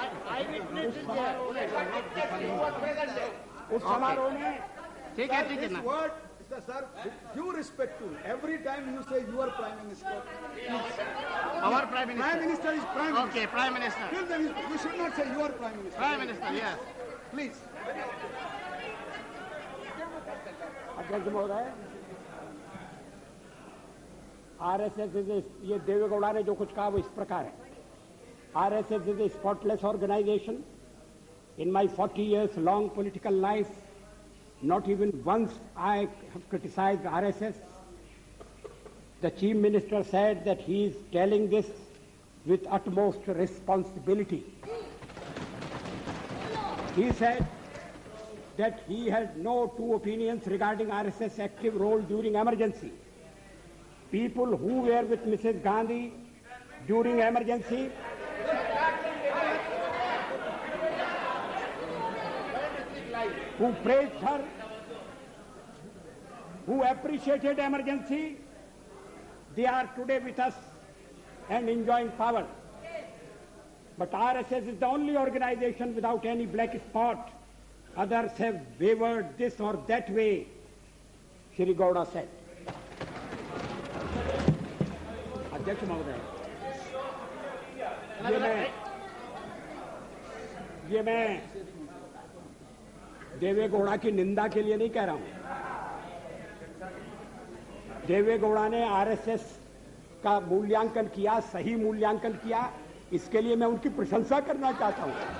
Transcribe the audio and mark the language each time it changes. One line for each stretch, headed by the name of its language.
English: Eyewitness is there. Who was present there.
Hindi: उस समारोह में ठीक है ना.
English: Word, sir, due respect to every time you say your Prime Minister. Our Prime Minister. Prime Minister is Prime Minister. Okay, Prime Minister. Till then you should not say your Prime Minister. Prime Minister, yes. Please.
Hindi: अध्यक्ष महोदय, RSS ये देवेगौड़ा ने जो कुछ कहा वो इस प्रकार है.
English: RSS is a spotless organization. In my 40 years long political life, not even once I have criticized RSS. The Chief Minister said that he is telling this with utmost responsibility. He said that he had no two opinions regarding RSS active role during emergency. People who were with Mrs. Gandhi during emergency who praised her, who appreciated emergency, they are today with us and enjoying power. But RSS is the only organization without any black spot. Others have wavered this or that way, Shri Gowda said.
Hindi: अध्यक्ष महोदय, ये मैं देवेगौड़ा की निंदा के लिए नहीं कह रहा हूं. देवेगौड़ा ने आरएसएस का मूल्यांकन किया, सही मूल्यांकन किया, इसके लिए मैं उनकी प्रशंसा करना चाहता हूं.